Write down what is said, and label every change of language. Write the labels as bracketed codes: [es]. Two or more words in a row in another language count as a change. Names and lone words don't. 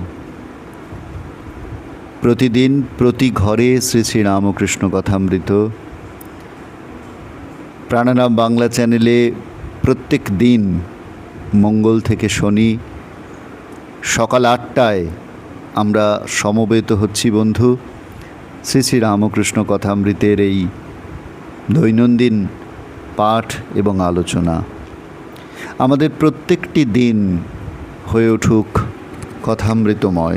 [bn] প্রতিদিন প্রতি ঘরে শ্রী শ্রী রামকৃষ্ণ কথামৃত প্রাণানাম বাংলা চ্যানেলে প্রত্যেক দিন মঙ্গল থেকে শনি সকাল ৮টায় আমরা সমবেত হচ্ছি বন্ধু শ্রী শ্রী রামকৃষ্ণ কথামৃতের এই দৈনন্দিন পাঠ এবং আলোচনা। আমাদের প্রত্যেকটি দিন হয়ে উঠুক কথামৃতময়।